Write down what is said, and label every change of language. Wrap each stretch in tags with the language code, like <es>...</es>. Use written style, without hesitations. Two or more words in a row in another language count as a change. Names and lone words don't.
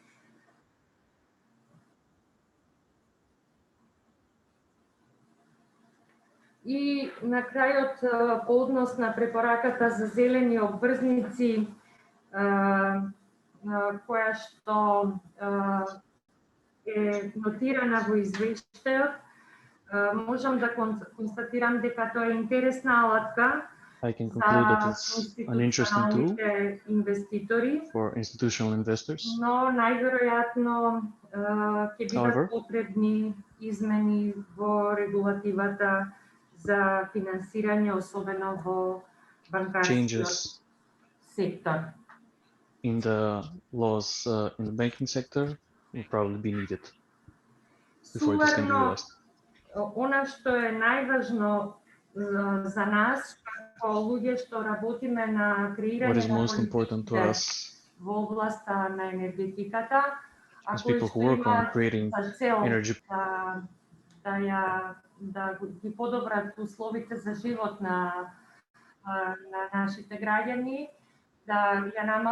<mk>И на крајот, по однос на препораката за зелени обврзници, која што е нотирана во извештајот, можам да констатирам дека тоа е интересна алатка</mk> <en>I can conclude that it's an interesting tool</en> <mk>инвеститори,</mk> <en>for institutional investors.</en> <mk>но најверојатно ќе бидат потребни измени во регулативата за финансирање, особено во банкарскиот сектор.</mk> <en>In the laws in the banking sector will probably be needed before this can be realized.</en> <mk>Она што е најважно за нас, како луѓе што работиме на креирање на политиките во областа на енергетиката, а кои што имаат за цел да ги подобрат условите за живот на нашите граѓани, да ги</mk>